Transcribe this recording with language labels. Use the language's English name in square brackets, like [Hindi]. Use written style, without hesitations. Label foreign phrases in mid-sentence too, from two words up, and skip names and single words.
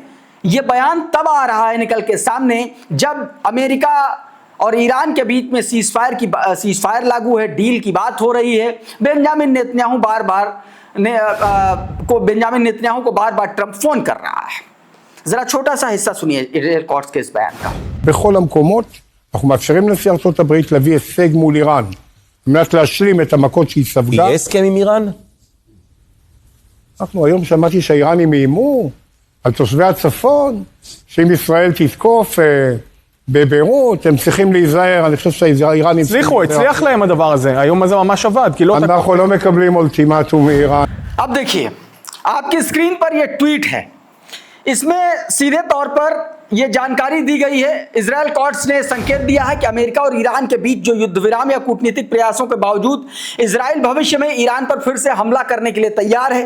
[Hindi] ये बयान तब आ रहा है निकल के सामने जब अमेरिका और ईरान के बीच में सीजफायर लागू है, डील की बात हो रही है। बेंजामिन नेतन्याहू को बार बार ट्रंप फोन कर रहा है। जरा छोटा सा हिस्सा सुनिए इजराइल कॉट्स के इस बयान का। [Hebrew] בכל המקומות אנחנו מאפשרים לנשיא ארצות הברית להביא הישג מול איראן, על מנת להשלים את המכות שהיא ספגה. יהיה הסכם עם איראן? אנחנו היום שמעתי שהאיראנים איימו על תושבי הצפון, שאם ישראל תתקוף בביירות, הם צריכים להיזהר. אני חושב שהאיראנים... הצליח להם הדבר הזה, היום הזה ממש עבד, כי לא... אנחנו לא מקבלים אולטימטום מאיראן. [Hindi] अब देखिए आपकी स्क्रीन पर यह ट्वीट है, इसमें सीधे तौर पर यह जानकारी दी गई है। इजराइल कॉट्स ने संकेत दिया है कि अमेरिका और ईरान के बीच जो युद्ध विराम या कूटनीतिक प्रयासों के बावजूद इजराइल भविष्य में ईरान पर फिर से हमला करने के लिए तैयार है।